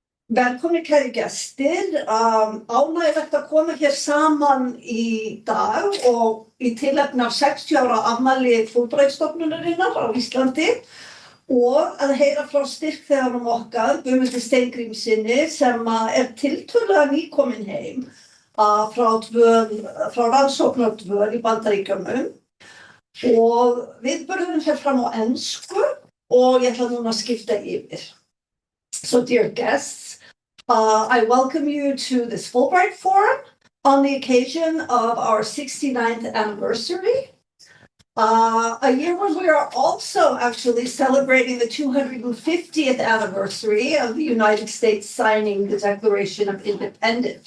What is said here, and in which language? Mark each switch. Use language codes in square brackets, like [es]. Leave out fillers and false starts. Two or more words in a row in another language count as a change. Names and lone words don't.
[is] Velkomnir kæri gestir, ánægilegt að koma hér saman í dag og í tilefni af 60 ára afmæli Fulbright stofnunarinnar á Íslandi og að heyra frá styrkþeganum okkar, Guðmundi Steingrímsssyni, sem tiltölulega nýkominn heim frá rannsóknardvöl í Bandaríkjunum. Og viðburðurinn fer fram á ensku og ég ætla núna að skipta yfir. [en] So dear guests, I welcome you to this Fulbright Forum on the occasion of our 69th anniversary. A year when we are also actually celebrating the 250th anniversary of the United States signing the Declaration of Independence.